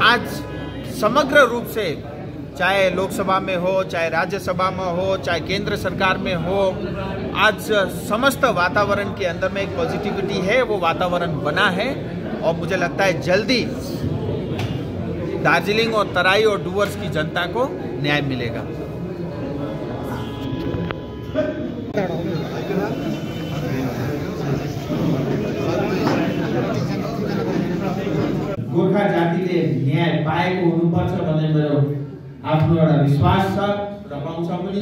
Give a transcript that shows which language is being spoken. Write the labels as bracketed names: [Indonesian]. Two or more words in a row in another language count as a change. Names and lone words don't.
[Hindi] आज समग्र रूप से चाहे लोकसभा में हो, चाहे राज्यसभा में हो, चाहे केंद्र सरकार में हो, आज समस्त वातावरण के अंदर में एक पॉजिटिविटी है, वो वातावरण बना है और मुझे लगता है जल्दी दार्जिलिंग और तराई और डूवर्स की जनता को न्याय मिलेगा। [Nepali] गोर्खा जातिले न्याय पाएको हुनुपर्छ भन्ने मेरो आफ्नो एउटा विश्वास छ र पाउँछ पनि।